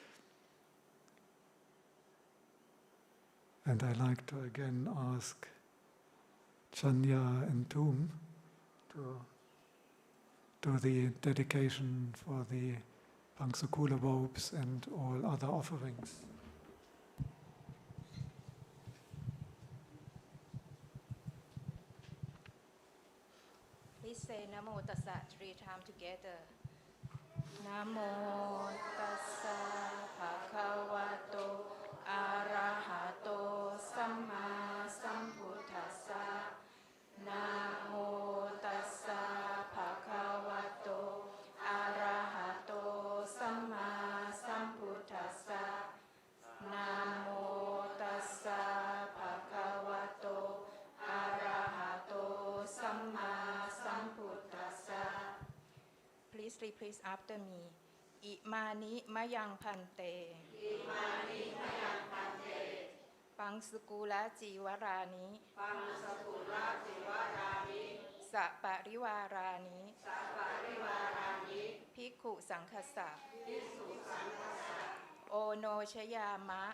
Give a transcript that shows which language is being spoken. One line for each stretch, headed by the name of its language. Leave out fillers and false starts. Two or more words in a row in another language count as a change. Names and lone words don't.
English: And I like to again ask Chanya and Tum to do the dedication for the Pangsakula robes and all other offerings. Please say
Pali: Namo Tassa
English: 3 times together.
Pali: Namo Tassa Bhagavato Arahato Samma Sambuddhassa. Namo Tassa Bhagavato Arahato Samma Sambuddhassa. Namo Tassa Bhagavato Arahato Samma Sambuddhassa.
English: Please repeat after me.
Pali: Imani mayang phante. Imani mayang phante. Pangsakula jiwarani. Pangsakula jiwarani. Sapariwarani. Sapariwarani. Bhikkhu sanghassa. Bhikkhu sanghassa. Ono chayama.